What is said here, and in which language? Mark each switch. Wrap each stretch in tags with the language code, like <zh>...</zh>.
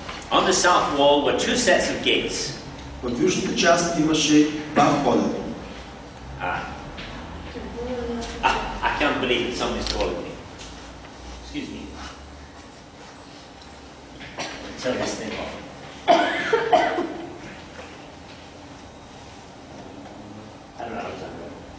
<en>On the south wall were two sets of gates.</en> <bg>В южната част имаше два входа.</bg> <en>I can't believe that somebody's calling me. Excuse me. Turn this thing off. I don't know how to turn it off.</en>